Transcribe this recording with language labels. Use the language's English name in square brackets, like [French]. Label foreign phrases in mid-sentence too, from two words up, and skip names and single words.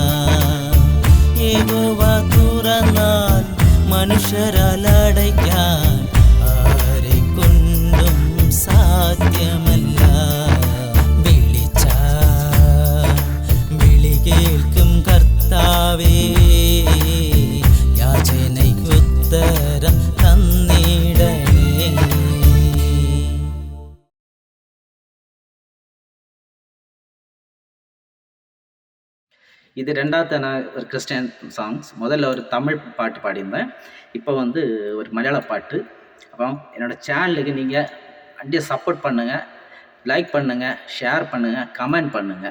[Malayalam] യഹോവ തുറന്നാൽ മനുഷ്യരലടയ്ക്കാൻ ആരെക്കൊണ്ടും സാധ്യമല്ല. വിളിച്ച വിളി കേൾക്കും കർത്താവേ, യാചനയ്ക്കുത്തരം തന്നിടണേ. [Tamil] இது ரெண்டாவது நான் ஒரு கிறிஸ்டியன் சாங்ஸ். முதல்ல ஒரு தமிழ் பாட்டு பாடியிருந்தேன். இப்போ ஒரு மலையாள பாட்டு. அப்புறம் என்னோடய சேனலுக்கு நீங்கள் அப்படியே சப்போர்ட் பண்ணுங்கள், லைக் பண்ணுங்கள், ஷேர் பண்ணுங்கள், கமெண்ட் பண்ணுங்கள்.